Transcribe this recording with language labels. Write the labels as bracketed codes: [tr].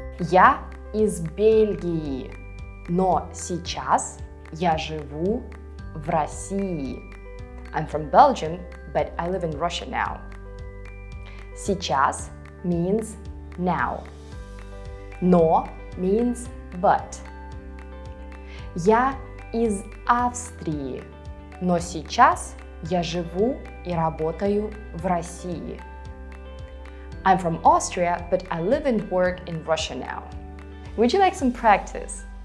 [ru] Я из Бельгии, но сейчас я живу в России. [en] I'm from Belgium, but I live in Russia now. Сейчас means now. Но means but. [ru] Я из Австрии, но сейчас я живу и работаю в России. [en] I'm from Austria, but I live and work in Russia now. Would you like some practice?